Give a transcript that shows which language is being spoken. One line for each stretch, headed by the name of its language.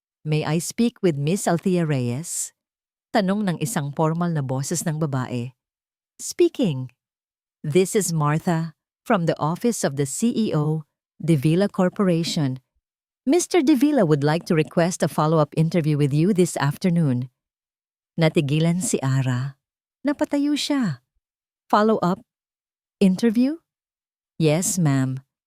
English: May I speak with Miss Althea Reyes?"
Filipino: Tanong ng isang formal na boses ng babae.
English: "Speaking. This is Martha from the office of the CEO, De Villa Corporation. Mr. De Villa would like to request a follow-up interview with you this afternoon."
Filipino: Natigilan si Ara. Napatayo siya. "Follow-up? Interview?" "Yes, ma'am.